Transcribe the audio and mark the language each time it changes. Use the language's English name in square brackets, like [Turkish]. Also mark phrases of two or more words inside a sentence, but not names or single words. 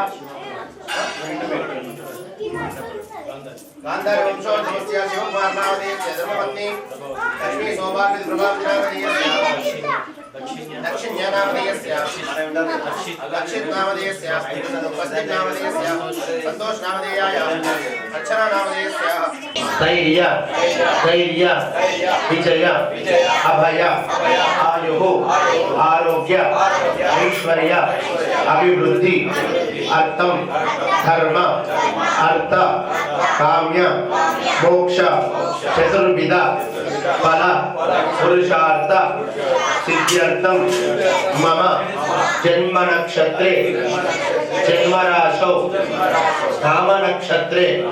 [Sanskrit] गान्धार वंशोद्भवस्य शिवकुमारनामधेयस्य धर्मपत्नी लक्ष्मी सौभाग्य प्रभावनामधेयस्य दक्षिण्यानामधेयस्य लक्षित नामधेयस्य उपस्थित नामधेयस्य संतोष नामधेयाय अर्चना नामधेयस्य స్థైర్య ధైర్య విజయ అభయ ఆయు ఆరోగ్య ఐశ్వర్య అభివృద్ధి అర్థం ధర్మ అర్థ కామ్య మోక్ష చతుర్విధ ఫల పురుషార్థ సిద్ధ్యర్థం మమ జన్మ నక్షత్రే జన్మరాశౌ నామ నక్షత్రే